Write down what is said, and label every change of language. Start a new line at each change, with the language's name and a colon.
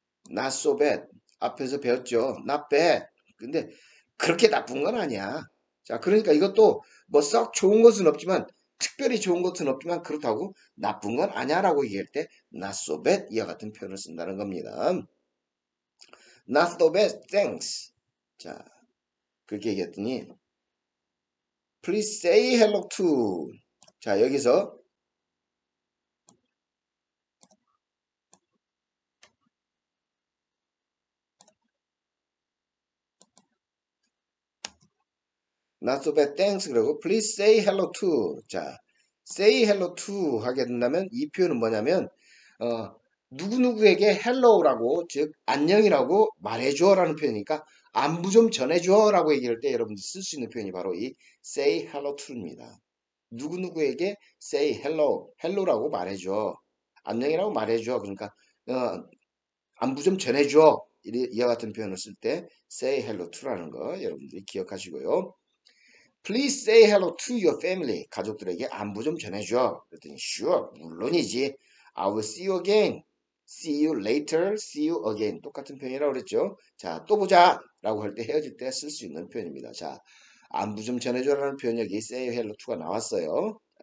English: not so bad.
Korean: 앞에서 배웠죠.
English: not bad.
Korean: 근데 그렇게 나쁜 건 아니야. 자, 그러니까 이것도 뭐 썩 좋은 것은 없지만 특별히 좋은 것은 없지만 그렇다고 나쁜 건 아니야라고 얘기할 때
English: not so bad
Korean: 이와 같은 표현을 쓴다는 겁니다.
English: not so bad, thanks.
Korean: 자, 그렇게 얘기했더니
English: please say hello to.
Korean: 자, 여기서
English: not so bad, thanks.
Korean: 그리고
English: please say hello to.
Korean: 자,
English: say hello to
Korean: 하게 된다면 이 표현은 뭐냐면 누구누구에게 hello라고 즉 안녕이라고 말해줘라는 표현이니까 안부 좀 전해줘라고 얘기할 때 여러분들 쓸 수 있는 표현이 바로 이 say hello to입니다. 누구누구에게
English: say hello
Korean: 라고 말해줘. 안녕이라고 말해줘. 그러니까 안부 좀 전해줘. 이와 같은 표현을 쓸 때
English: say hello to
Korean: 라는 거 여러분들이 기억하시고요.
English: Please say hello to your family.
Korean: 가족들에게 안부 좀 전해줘. 그랬더니
English: sure,
Korean: 물론이지.
English: I will see you again. See you later. See you again.
Korean: 똑같은 표현이라고 그랬죠. 자, 또 보자. 라고 할 때 헤어질 때 쓸 수 있는 표현입니다. 자, 안부 좀 전해줘라는 표현 여기
English: say hello to
Korean: 가 나왔어요.